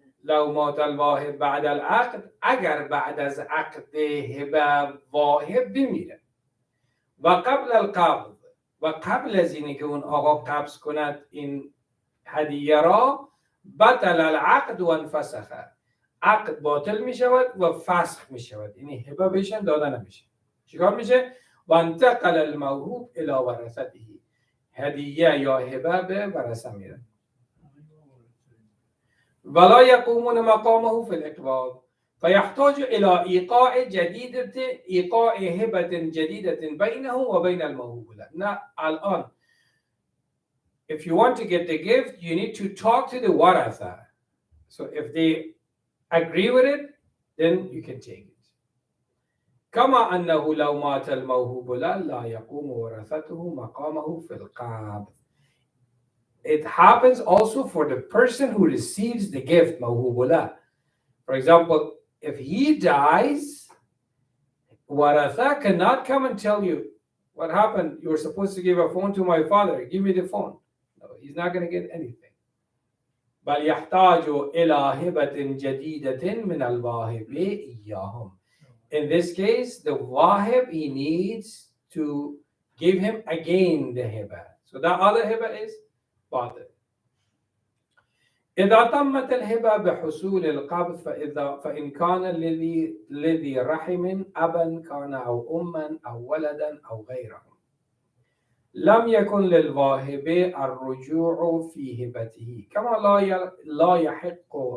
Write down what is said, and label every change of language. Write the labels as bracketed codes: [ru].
[ar] لو مات الواهب بعد العقد، [fa] اگر بعد از عقد هبه واهب بمیره [ar] و قبل القبض [fa] و قبل از اینه که اون آقا قبض کند این هدیه را، [ar] بطل العقد و انفسخ، [fa] عقد باطل می شود و فسخ می شود، یعنی هبه بهشن داده نمیشه. چیکار میشه؟ [ar] و انتقل الموهوب الى ورثته، [fa] هدیه یا هبه به ورثه میره. [ar] ولا يقومون مقامه في الإقباض فيحتاج إلى إيقاع هبة جديدة بينه وبين الموهوب له. [en] Now, الآن if you want to get the gift, you need to talk to the waratha. So if they agree with it, then you can take it. [ar] كما أنه لو مات الموهوب له لا يقوم ورثته مقامه في القبض. [en] It happens also for the person who receives the gift, موهوب. For example, if he dies, waratha cannot come and tell you, what happened? You were supposed to give a phone to my father. Give me the phone. No, he's not going to get anything. [ar] بل يحتاج إلى هبة جديدة من الواهب إياهم. [en] In this case, the wahib, he needs to give him again the hiba. So that other hiba is باطل. [ar] إذا تمت الهبة بحصول القبض فإن كان الذي رحم أبا كان أو أما أو ولدا أو غيرهم لم يكن للواهب الرجوع في هبته كما لا يحق